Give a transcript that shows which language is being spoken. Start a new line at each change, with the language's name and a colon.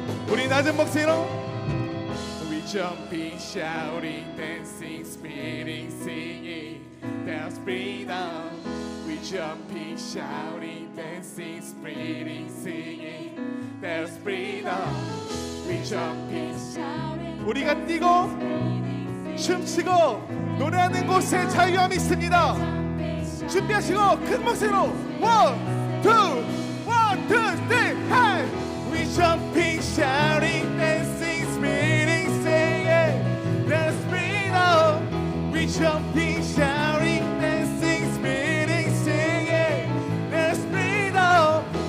Korean: 우리 낮은 목소리로
English: We jumping, shouting, dancing, spinning, singing There's freedom. We jumping, shouting, dancing, spinning, singing There's freedom. We jumping, shouting.
Korean: 우리가 뛰고 춤추고 노래하는 곳에 자유함이 있습니다. 준비하시고 큰 목소리로
English: One, two, three, hey! We jumping, shouting, dancing, spinning, singing There's freedom. We jumping, shouting, dancing, spinning, singing There's freedom.